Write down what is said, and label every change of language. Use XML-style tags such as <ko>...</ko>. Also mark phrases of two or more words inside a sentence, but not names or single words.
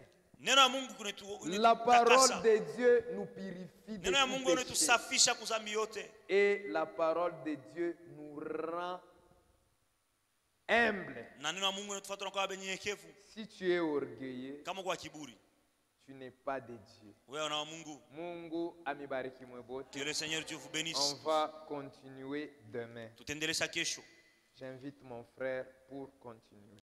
<fr>La parole de Dieu nous purifie de tout péché. Et la parole de Dieu nous rend humble. Si tu es orgueilleux, tu n'es pas de Dieu.</fr> <sw>Mungu amibariki mwebote.</sw> <fr>Que le Seigneur Dieu vous bénisse. On va continuer demain.</fr> <sw>Tutaendelea kesho.</sw> <fr>J'invite mon frère pour continuer.</fr>